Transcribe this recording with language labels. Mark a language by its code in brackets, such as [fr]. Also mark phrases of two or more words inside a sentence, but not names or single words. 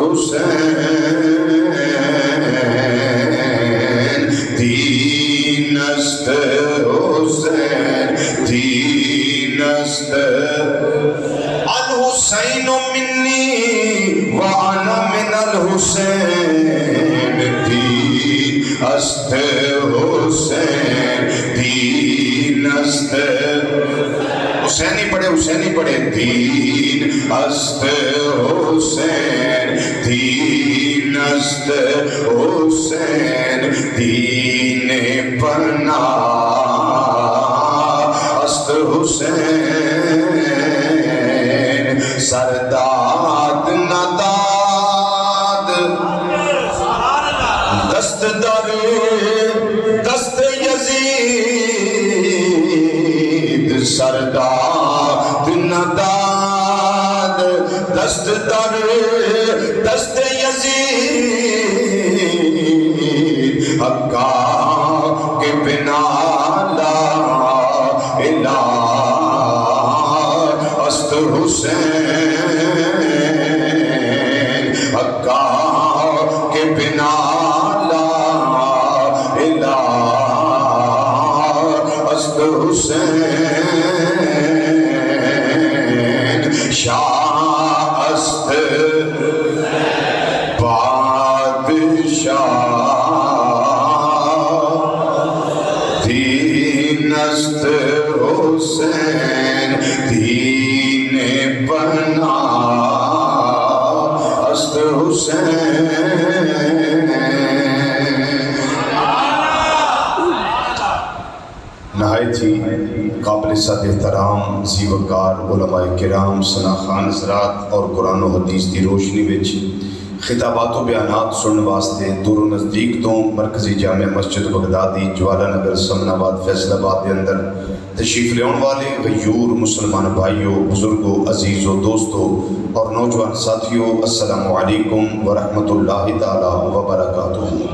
[fa] حسین دین است حسین دین است. [ar] الحسین منی وانا من الحسین [fa] دین است حسین دین است. [ur] حسینی پڑھے حسینی پڑھے. [fa] دین است حسین دین است حسین دین پناہ است حسین سرداد نداد دست در دست یزید سرداد نداد دست در دست یزید حقا کے بنا [ar] لا الہ [fa] است حسین حقا کے بنا [ar] لا الہ [fa] است حسین شاہ است بادشاہ دین است حسین دین پناہ است حسین. [ur] نہایت ہی قابل صد احترام زی وقار علماء کرام سناخان حضرات اور قرآن و [pa] حدیث دی روشنی وچ خطابات و بیانات سننے واسطے دور و نزدیک تو مرکزی جامع مسجد بغدادی جوالا نگر سمن آباد فیصل آباد [ur] کے اندر تشریف لے والے [pa] غیور مسلمان بھائیوں، بزرگوں، عزیزوں، دوستوں اور نوجوان ساتھیوں، [ar] السلام علیکم ورحمۃ اللہ تعالی وبرکاتہ۔